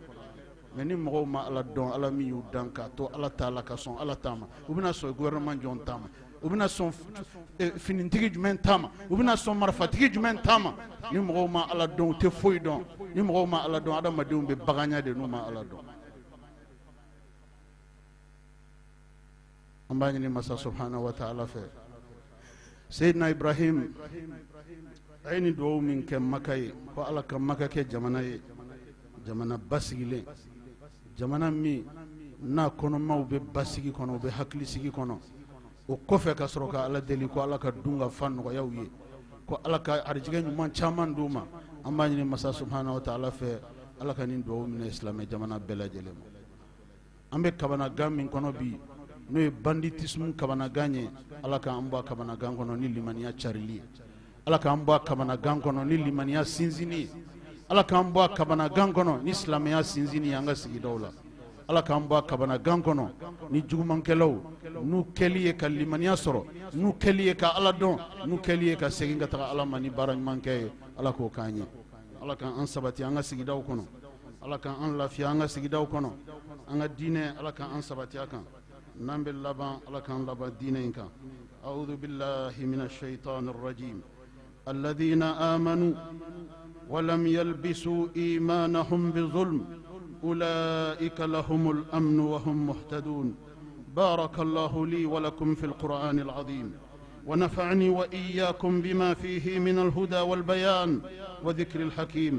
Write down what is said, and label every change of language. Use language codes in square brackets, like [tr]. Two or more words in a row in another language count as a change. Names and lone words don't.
[bm] Mais ni mɔgɔw ma Ala dɔn, Ala min y'u dan k'a to Ala t'a la ka sɔn Ala t'a ma, u bɛna sɔn gouvernement jɔn t'a ma, u bɛna sɔn finitigi jumɛn t'a ma, u bɛna sɔn marifatigi jumɛn t'a ma. Ni mɔgɔw ma Ala dɔn u tɛ foyi dɔn. Ni mɔgɔw ma Ala dɔn adamadenw bɛ baganya de n'u ma Ala dɔn. An b'a ɲini masa [ar] سبحانه وتعالى [bm] fɛ. Seydina Ibrahim a ye nin duwawu min kɛ Maka ye ko Ala ka Maka kɛ jamana ye, jamana basigilen, jamana min n'a kɔnɔmaw bɛ basigi kɔnɔ u bɛ hakilisigi kɔnɔ. O kɔfɛ ka sɔrɔ ka Ala deli ko Ala ka dun ka fa nɔgɔyaw ye, ko Ala ka arijigɛ ɲuman caman d'u ma. An b'a ɲini masa [ar] سبحانه وتعالى [bm] fɛ Ala ka nin duwawu minɛ silamɛ jamana bɛɛ lajɛlen ma. An bɛ kabanagan min kɔnɔ bi n'o ye banditisme kabanagan ye, Ala k'an bɔ a kabanagan kɔnɔ ni limaniya carili ye. Ala k'an bɔ a kabanagan kɔnɔ ni limaniya sinsinni ye. Ala k'an bɔ a kabanagan kɔnɔ ni silamɛya sinsinni ye an ka sigidaw la. Ala k'an bɔ a kabanagan kɔnɔ ni jugumankɛlaw n'u kɛli ye ka limaniya sɔrɔ, n'u kɛli ye ka Ala dɔn, n'u kɛli ye ka segin ka taga Ala ma ni baara ɲuman kɛ ye. Ala k'o k'an ye. Ala k'an sabati an ka sigidaw kɔnɔ. Ala k'an lafiya an ka sigidaw kɔnɔ. An ka diinɛ Ala k'an sabati a kan. N'an bɛ laban Ala k'an laban diinɛ in kan. [ar] أعوذ بالله من الشيطان الرجيم. الذين آمنوا ولم يلبسوا إيمانهم بظلم أولئك لهم الأمن وهم مهتدون. بارك الله لي ولكم في القرآن العظيم ونفعني وإياكم بما فيه من الهدى والبيان وذكر الحكيم.